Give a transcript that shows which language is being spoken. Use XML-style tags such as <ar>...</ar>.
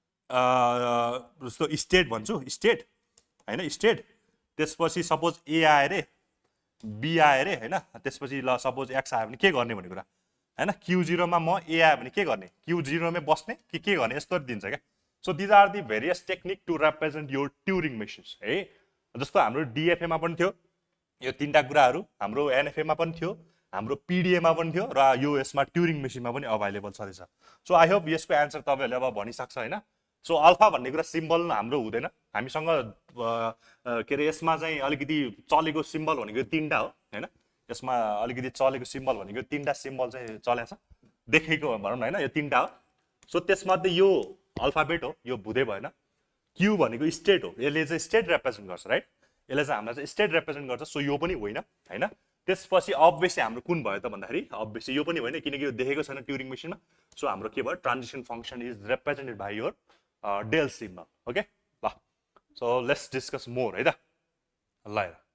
<ne>जस्तो स्टेट भन्छु, स्टेट होइन, स्टेट। त्यसपछि सपोज ए आयो अरे, बी आयो अरे होइन, त्यसपछि ल सपोज एक्स आयो भने के गर्ने भन्ने कुरा होइन। Q0 मा म ए आयो भने के गर्ने, Q0 मै बस्ने कि के गर्ने, यस्तो दिन्छ क्या।</ne> <en>so these are the various technique to represent your Turing machines</en> <ne>है। जस्तो हाम्रो डिएफएमा पनि थियो यो तीनटा कुराहरू, हाम्रो एनएफएमा पनि थियो, हाम्रो पिडिएमा पनि थियो, र यो यसमा ट्युरिङ मेसिनमा पनि अभाइलेबल छँदैछ। सो आई होप यसको एन्सर तपाईँहरूले अब भनिसक्छ होइन। सो अल्फा भन्ने कुरा सिम्बल हाम्रो हुँदैन हामीसँग, के अरे यसमा चाहिँ अलिकति चलेको सिम्बल भनेको तीनटा हो होइन। यसमा अलिकति चलेको सिम्बल भनेको तीनटा सिम्बल चाहिँ चलेको छ, देखेको भनौँ न होइन, यो तीनटा हो। सो त्यसमध्ये यो अल्फाबेट हो, यो भुँदै भएन। क्यु भनेको स्टेट हो, यसले चाहिँ स्टेट रिप्रेजेन्ट गर्छ राइट, यसले चाहिँ हामीलाई चाहिँ स्टेट रिप्रेजेन्ट गर्छ। सो यो पनि होइन होइन। त्यसपछि अब्भियसली हाम्रो कुन भयो त भन्दाखेरि अब्भियसली यो पनि होइन, किनकि यो देखेको छैन ट्युरिङ मेसिनमा। सो हाम्रो के भयो,</ne> <en>Transition function is represented by your del symbol. Okay ल, so let's discuss more</en> <ne>है त ल।</ne>